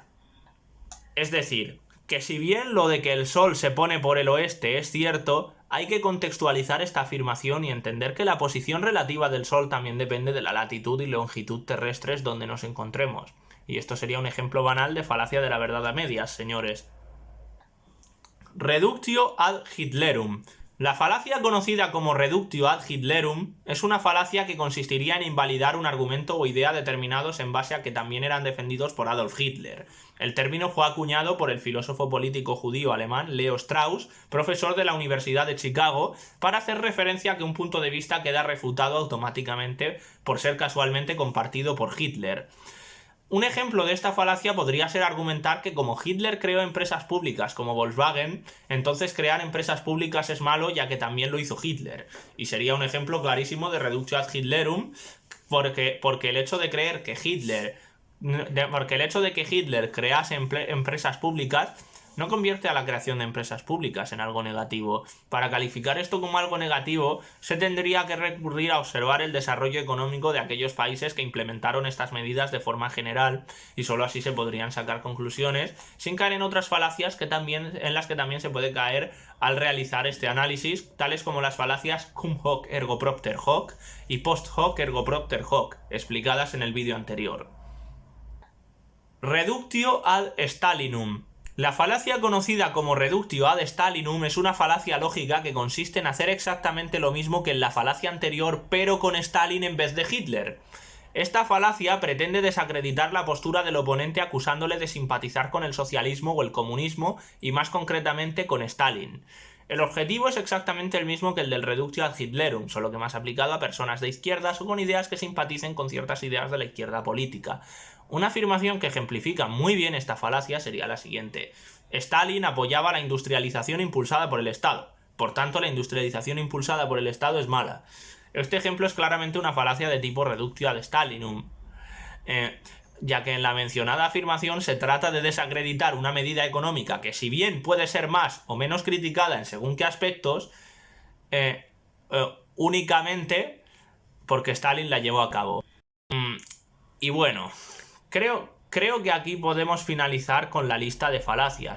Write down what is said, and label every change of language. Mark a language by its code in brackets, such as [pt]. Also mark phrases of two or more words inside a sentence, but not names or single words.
[es] Es decir, que si bien lo de que el Sol se pone por el oeste es cierto, hay que contextualizar esta afirmación y entender que la posición relativa del Sol también depende de la latitud y longitud terrestres donde nos encontremos. Y esto sería un ejemplo banal de falacia de la verdad a medias, señores. [la] Reductio ad Hitlerum. [es] La falacia conocida como [la] reductio ad Hitlerum [es] es una falacia que consistiría en invalidar un argumento o idea determinados en base a que también eran defendidos por Adolf Hitler. El término fue acuñado por el filósofo político judío alemán Leo Strauss, profesor de la Universidad de Chicago, para hacer referencia a que un punto de vista queda refutado automáticamente por ser casualmente compartido por Hitler. Un ejemplo de esta falacia podría ser argumentar que como Hitler creó empresas públicas como Volkswagen, entonces crear empresas públicas es malo ya que también lo hizo Hitler. Y sería un ejemplo clarísimo de [la] reductio ad Hitlerum, [es] porque el hecho de creer que Hitler crease empresas públicas no convierte a la creación de empresas públicas en algo negativo. Para calificar esto como algo negativo, se tendría que recurrir a observar el desarrollo económico de aquellos países que implementaron estas medidas de forma general, y solo así se podrían sacar conclusiones, sin caer en otras falacias en las que también se puede caer al realizar este análisis, tales como las falacias [la] cum hoc ergo propter hoc [es] y [la] post hoc ergo propter hoc, [es] explicadas en el vídeo anterior. [la] Reductio ad Stalinum. [es] La falacia conocida como [la] reductio ad Stalinum [es] es una falacia lógica que consiste en hacer exactamente lo mismo que en la falacia anterior, pero con Stalin en vez de Hitler. Esta falacia pretende desacreditar la postura del oponente acusándole de simpatizar con el socialismo o el comunismo, y más concretamente con Stalin. El objetivo es exactamente el mismo que el del [la] reductio ad Hitlerum, [es] solo que más aplicado a personas de izquierdas o con ideas que simpaticen con ciertas ideas de la izquierda política. Una afirmación que ejemplifica muy bien esta falacia sería la siguiente: Stalin apoyaba la industrialización impulsada por el Estado, por tanto la industrialización impulsada por el Estado es mala. Este ejemplo es claramente una falacia de tipo [la] reductio ad Stalinum, [es] ya que en la mencionada afirmación se trata de desacreditar una medida económica que, si bien puede ser más o menos criticada en según qué aspectos, únicamente porque Stalin la llevó a cabo. Y bueno, creo que aquí podemos finalizar con la lista de falacias.